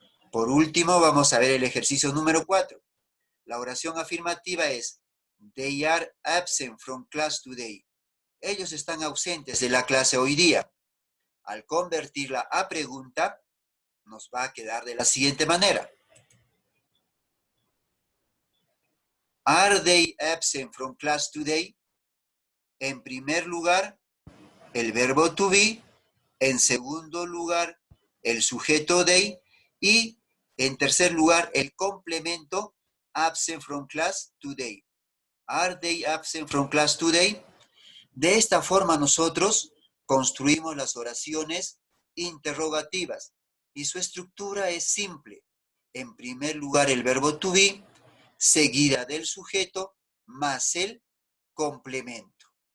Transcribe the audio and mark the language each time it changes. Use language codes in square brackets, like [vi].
[es] Por último, vamos a ver el ejercicio número 4. La oración afirmativa es [en] They are absent from class today. [es] Ellos están ausentes de la clase hoy día. Al convertirla a pregunta, nos va a quedar de la siguiente manera. [en] Are they absent from class today? [es] En primer lugar, el verbo to be. En segundo lugar, el sujeto they. Y en tercer lugar, el complemento [en] absent from class today. Are they absent from class today? [es] De esta forma nosotros construimos las oraciones interrogativas y su estructura es simple. En primer lugar el verbo to be, seguida del sujeto más el complemento.